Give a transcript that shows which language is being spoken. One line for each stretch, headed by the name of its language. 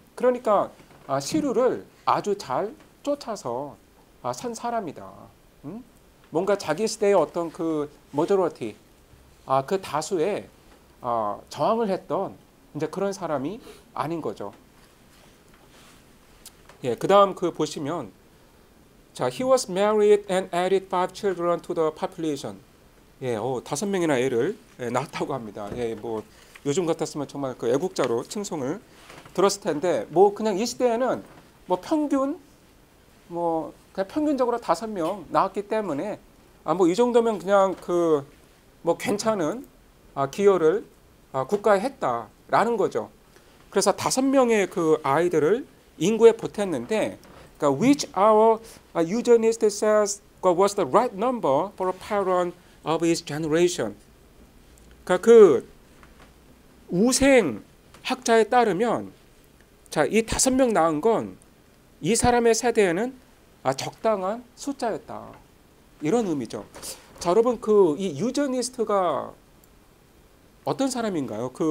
Korean: 그러니까 시류를 아주 잘 쫓아서 산 사람이다. 뭔가 자기 시대의 어떤 그 머저리티, 그 다수에 저항을 했던 이제 그런 사람이 아닌 거죠. 예, 그다음 보시면 자,
English: he was married and added 5 children to the population.
Korean: 예, 5명이나 애를 낳았다고 합니다. 예, 뭐 요즘 같았으면 정말 그 애국자로 칭송을 들었을 텐데 뭐 그냥 이 시대에는 뭐 평균 뭐 그냥 평균적으로 5명 낳았기 때문에 뭐 이 정도면 그냥 뭐 괜찮은 기여를 국가에 했다라는 거죠. 그래서 5명의 그 아이들을 인구에 보탰는데 그러니까
English: which our eugenist says was the right number for a parent of his generation.
Korean: 그러니까 그 우생 학자에 따르면 자, 이 5명 낳은 건 이 사람의 세대에는 적당한 숫자였다. 이런 의미죠. 자, 여러분 이 유저니스트가 어떤 사람인가요?